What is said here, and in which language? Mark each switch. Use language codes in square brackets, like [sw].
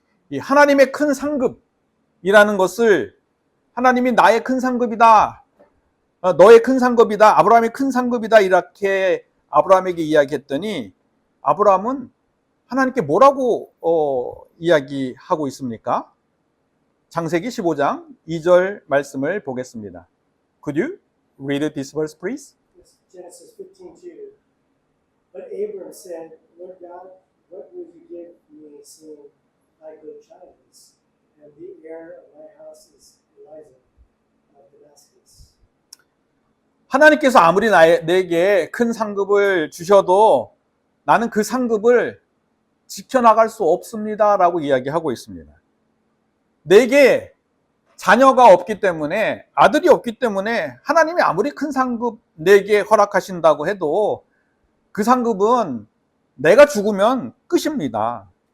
[ko] 이 하나님의 큰 상급이라는 것을 하나님이 나의 큰 상급이다, 너의 큰 상급이다, 아브라함의 큰 상급이다 이렇게 아브라함에게 이야기했더니 아브라함은 하나님께 뭐라고 이야기하고 있습니까? 창세기 15장 2절 말씀을 보겠습니다. [en] Could you read this verse, please? Genesis 15:2. But Abram said, Lord God, what will you give me, seeing I go childless, and the heir of my house is Eliezer of Damascus? [ko] 하나님께서 아무리 내게 큰 상급을 주셔도 나는 그 상급을 지켜나갈 수 없습니다 라고 이야기하고 있습니다. 내게 자녀가 없기 때문에, 아들이 없기 때문에 하나님이 아무리 큰 상급 내게 허락하신다고 해도 그 상급은 내가 죽으면 끝입니다.